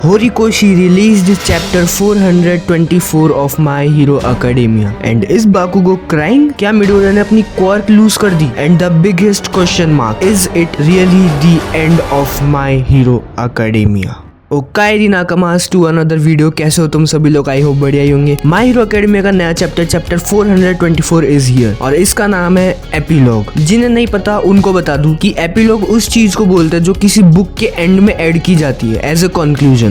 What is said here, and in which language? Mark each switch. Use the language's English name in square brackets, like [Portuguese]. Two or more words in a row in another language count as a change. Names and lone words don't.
[English] Horikoshi released chapter 424 of My Hero Academia and is Bakugo crying? [Hindi] क्या मिडोरा ने अपनी [English] quirk lose [Hindi] कर दी? [English] And the biggest question mark, is it really the end of My Hero Academia? Okay nakamas to another video. [Hindi] कैसे हो तुम सभी लोग? [English] I hope [Hindi] बढ़िया ही होंगे। माय हीरो एकेडमी का नया चैप्टर 424 [English] is here [Hindi] और इसका नाम है एपिलॉग। जिन्हें नहीं पता उनको बता दूं कि एपिलॉग उस चीज को बोलते हैं जो किसी बुक के एंड में ऐड की जाती है [English] as a conclusion.